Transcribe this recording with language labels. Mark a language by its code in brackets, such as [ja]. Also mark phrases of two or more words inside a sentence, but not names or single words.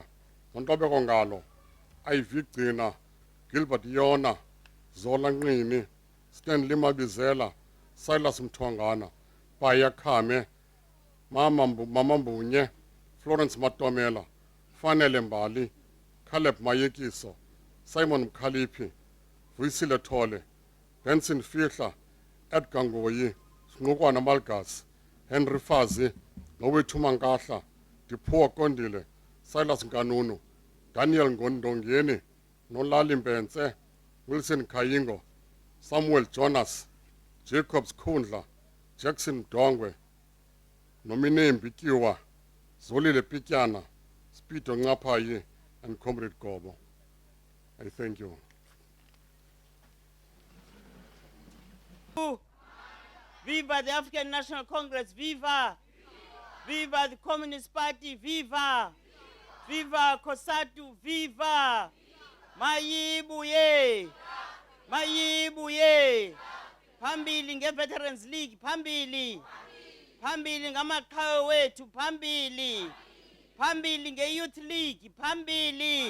[en] Zontobeko Ngalo, Ivy Gcina, Gilbert Yona, Zola Nqini, Stanley Mabizela, Silas Mthwangana, Baya Khame, Mama Mbunye, Florence Matomela, Fanele Mbali, Caleb Mayekiso, Simon Mkhalipi, Vuyisile Thole, Benson Fihla, Edgar Ngoyi, Snukwana Malgas, Henry Fazi, Nowethu Mankahla, Dipuo Kondile, Silas Nkanunu, Daniel Ngondongeni, Nolali Mbense, Wilson Kayingo, Samuel Jonas, Jacobs Kundla, Jackson Dongwe, Nomine Mbikiwa, Zolile Pityana, Spito Ngapayi, and Comrade Gobo. I thank you. Viva the African National Congress, viva! Viva the Communist Party, viva! Viva COSATU, viva! [xh] Mayibuye! Mayibuye! Phambili nge-Veterans League, phambili! Phambili ngamaqhawe wethu, phambili! Phambili nge-Youth League, phambili!